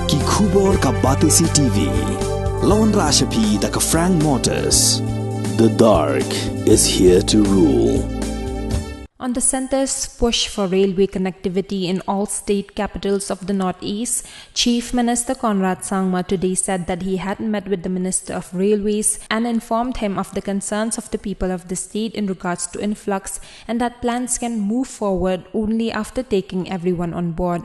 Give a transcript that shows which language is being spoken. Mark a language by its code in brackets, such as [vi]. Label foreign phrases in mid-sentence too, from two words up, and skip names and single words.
[kha] Khubor ka Batesi TV. Lawan Rashapi da ka Frank Motors. [en] The dark is here to rule. On the centre's push for railway connectivity in all state capitals of the Northeast, Chief Minister Conrad Sangma today said that he had met with the Minister of Railways and informed him of the concerns of the people of the state in regards to influx and that plans can move forward only after taking everyone on board.